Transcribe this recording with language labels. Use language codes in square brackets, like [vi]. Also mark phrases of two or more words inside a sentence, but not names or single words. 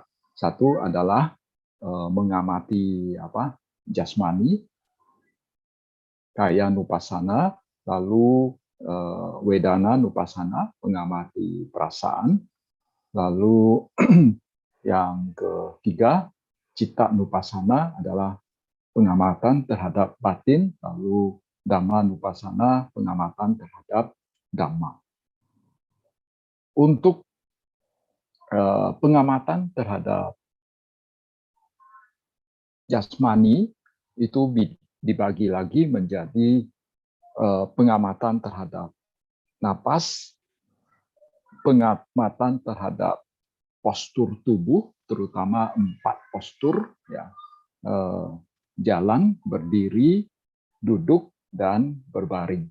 [id] Satu adalah mengamati jasmani, [pi] kaya nupassana, [id] lalu [pi] wedana nupassana, [id] mengamati perasaan, lalu yang ketiga [pi] citta nupassana [id] adalah pengamatan terhadap batin, lalu [pi] dhamma nupassana, [id] pengamatan terhadap dhamma. Untuk pengamatan terhadap jasmani itu dibagi lagi menjadi pengamatan terhadap napas, pengamatan terhadap postur tubuh, terutama 4 postur, ya, jalan, berdiri, duduk, dan berbaring.